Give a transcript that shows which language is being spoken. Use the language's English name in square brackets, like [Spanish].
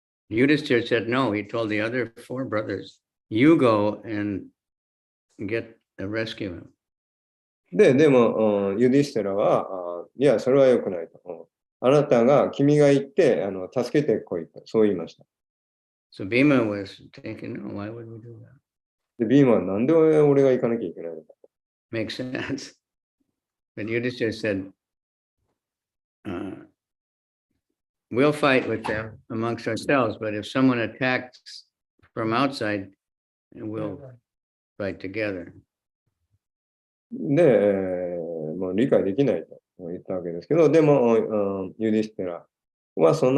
[English] Yudhishthira said no. He told the other four brothers, you go and rescue him. [Japanese] でも、ユディシティラは、いや、それは良くないと。君が行って、助けてこいと、そう言いました。 [English] So Bhima was thinking, no, why would we do that? [Japanese] で、ビーマーはなんで俺が行かなきゃいけないのか。 [English] Makes sense. But Yudhishthira said, we'll fight with them amongst ourselves, but if someone attacks from outside, we'll fight together. [Japanese] で、もう理解できないと言ったわけですけど、でも、ユディシティラは